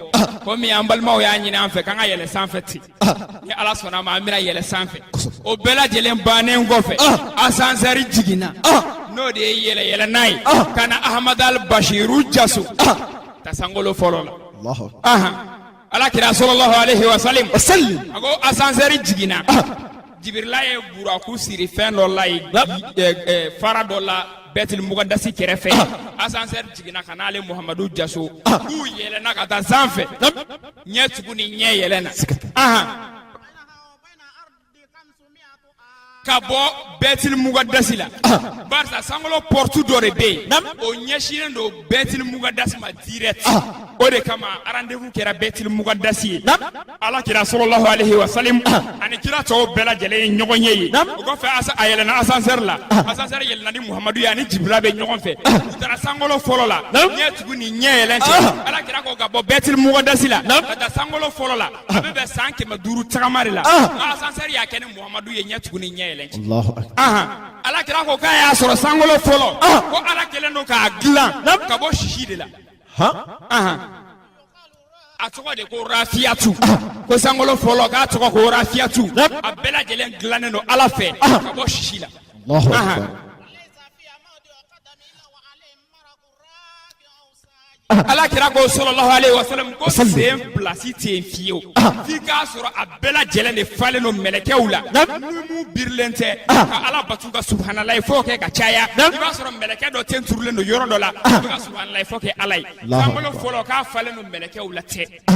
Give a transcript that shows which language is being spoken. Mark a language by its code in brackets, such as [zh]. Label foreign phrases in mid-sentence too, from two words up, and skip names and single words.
[bm] Komi an balimaw y'a ɲini an fɛ k'an ka yɛlɛ sanfɛ ten. Ni ala sɔnna ma an bɛna yɛlɛ sanfɛ. O bɛɛ lajɛlen bannen kɔfɛ. Asansɛri jiginna. N'o de ye yɛlɛ n'a ye. Ka na Ahamadu Al-Bashiru Jaso. Tasangolo fɔlɔ la. Allahu. Ala kira [ar] صلى الله عليه وسلم. [bm] Wasalli. A ko asansɛri jiginna. Jibirila ye buraku siri fɛn dɔ la ye. Fara dɔ la Baitul Muqaddasi kɛrɛfɛ. Asansɛri jiginna ka n'ale Muhamadu Jaso. K'u yɛlɛnna ka taa sanfɛ. Ɲɛ tugu ni ɲɛ yɛlɛnna. Ka bɔ Baitul Muqaddasi la. Barisa sangolo porte dɔ de bɛ yen. O ɲɛsinnen don Baitul Muqaddasi ma direct. O de kama rendez-vous kɛra Baitul Muqaddasi ye. Ala kira [ar] صلى الله عليه وسلم [bm] ani kira tɔw bɛɛ lajɛlen ye ɲɔgɔn ye ye. O kɔfɛ a yɛlɛnna asansɛri la. Asansɛri yɛlɛnna ni Muhamadu ye ani Jibirila bɛ ɲɔgɔn fɛ. U taara sangolo fɔlɔ la. Ɲɛ tugu ni ɲɛ yɛlɛn cɛ. Ala kira ko ka bɔ Baitul Muqaddasi la. Ka taa sangolo fɔlɔ la. A bɛ bɛn san 500 tagama de la. Asansɛri y'a kɛ ni Muhamadu ye ɲɛ tugu ni ɲɛ yɛlɛn cɛ. [ar] الله أكبر. [bm] Ala kira ko k'a y'a sɔrɔ sangolo fɔlɔ. Ko ala kɛlen don k'a dilan ka bɔ sisi de la. A tɔgɔ de ko Rafiyatu. Ko sangolo fɔlɔ k'a tɔgɔ ko Rafiyatu. A bɛɛ lajɛlen dilannen don ala fɛ ka bɔ sisi la. [ar] الله أكبر. [bm] Ala kira ko [ar] صلى الله عليه وسلم [bm] ko sen place tɛ yen fiyewu. F'i k'a sɔrɔ a bɛɛ lajɛlen de falen don mɛlɛkɛw la. Numu birilen tɛ. Ka ala batu ka subhanalahi fo kɛ ka caya. I b'a sɔrɔ mɛlɛkɛ dɔ ten turulen don yɔrɔ dɔ la. I bɛ ka subhanalahi fo kɛ ala ye. Sangolo fɔlɔ k'a falen don mɛlɛkɛw la tɛ.